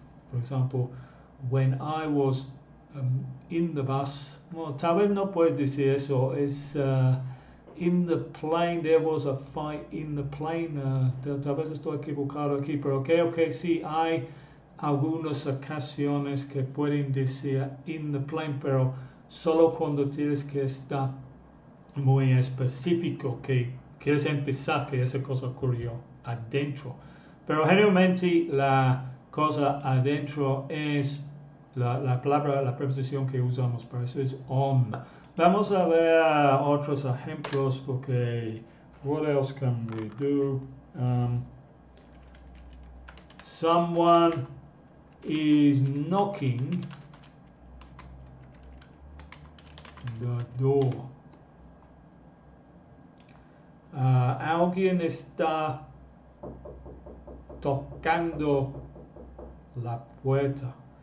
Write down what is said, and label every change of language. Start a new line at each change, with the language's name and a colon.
English: For example, when I was in the bus,
Spanish: well, tal vez no puedes decir eso, es
English: in the plane, there was a fight in the plane,
Spanish: tal vez estoy equivocado aquí, pero ok, sí hay algunas ocasiones que pueden decir in the plane, pero solo cuando tienes que estar muy específico, que quieres empezar que esa cosa ocurrió adentro. Pero generalmente la cosa adentro es la palabra, la preposición que usamos para eso es on. Vamos a ver otros ejemplos porque
English: what else can we do? Someone is knocking the door.
Spanish: Alguien está tocando la puerta.